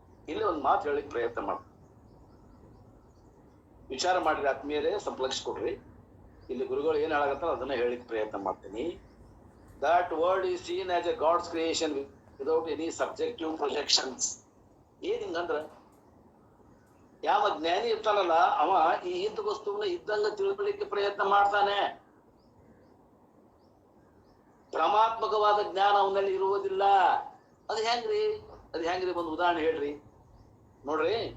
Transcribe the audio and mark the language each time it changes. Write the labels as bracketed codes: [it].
[kn] ಇಲ್ಲಿ ಒಂದು ಮಾತು ಹೇಳಿಕ್ ಪ್ರಯತ್ನ ಮಾಡಿ ವಿಚಾರ ಮಾಡ್ರಿ ಆತ್ಮೀಯರೇ, ಸ್ವಲ್ಪ ಲಕ್ಷ ಕೊಡ್ರಿ. ಇಲ್ಲಿ ಗುರುಗಳು ಏನ್ ಹೇಳಾಗತ್ತಾರ ಅದನ್ನ ಹೇಳಿಕ್ ಪ್ರಯತ್ನ ಮಾಡ್ತೀನಿ. [en] That world is seen as a God's creation without any subjective projections. [kn] ಏನ್ ಹಿಂಗಂದ್ರ, ಯಾವ ಜ್ಞಾನಿ ಇರ್ತಾನಲ್ಲ ಅವ ಈ ಇದ್ದ ವಸ್ತುವನ್ನ ಇದ್ದಂಗ ತಿಳ್ಕೊಳ್ಳಿಕ್ಕೆ ಪ್ರಯತ್ನ ಮಾಡ್ತಾನೆ. ಭ್ರಮಾತ್ಮಕವಾದ ಜ್ಞಾನ ಅವನಲ್ಲಿ ಇರುವುದಿಲ್ಲ. ಅದು ಹೆಂಗ್ರಿ ಒಂದು ಉದಾಹರಣೆ ಹೇಳ್ರಿ ನೋಡ್ರಿ.